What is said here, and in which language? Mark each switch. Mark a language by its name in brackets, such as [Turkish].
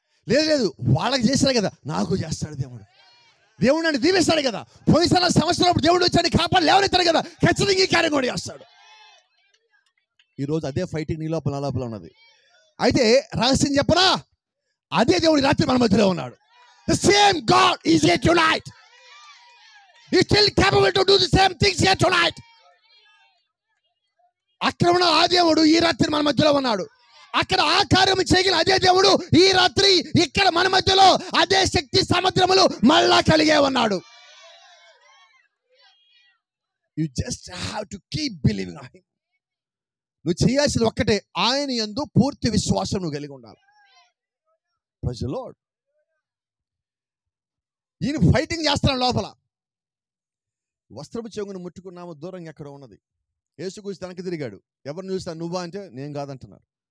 [Telugu] లేదు లేదు, వాళ్ళకి చేశాడు కదా, నాకు చేస్తాడు దేవుడు. దేవుడు నన్ను దీవిస్తాడు కదా, పోయిన సంవత్సరం దేవుడు వచ్చాడు కాపాడు లేవనెత్తాడు కదా, ఖచ్చితంగా ఈ కార్యం కూడా చేస్తాడు. ఈరోజు అదే ఫైటింగ్ నీ లోపల నా లోపల ఉన్నది. అయితే రహస్యం చెప్పనా, అదే దేవుడు రాత్రి మన మధ్యలో ఉన్నాడు. [English] The same God is here tonight. He is still capable to do the same things here tonight. [Telugu] అక్కడ ఉన్న ఆ దేవుడు ఈ రాత్రి మన మధ్యలో ఉన్నాడు. అక్కడ ఆ కార్యం చేయగల అదే దేవుడు ఈ రాత్రి ఇక్కడ మన మధ్యలో అదే శక్తి సముద్రములు మళ్ళా కలిగే ఉన్నాడు. [English] You just have to keep believing on him. [Telugu] నువ్వు చేయాల్సింది ఒక్కటే, ఆయన యందు పూర్తి విశ్వాసం నువ్వు కలిగి ఉండాలి. [English] Praise the Lord. [Telugu] ఈయన ఫైటింగ్ చేస్తున్నాడు లోపల. వస్త్రపు చెంగును ముట్టుకున్నాము, దూరంగా ఎక్కడ ఉన్నది. యేసుక్రీస్తు తనకి తిరిగాడు. ఎవరిని చూస్తా, నువ్వా అంటే నేను కాదంటున్నారు.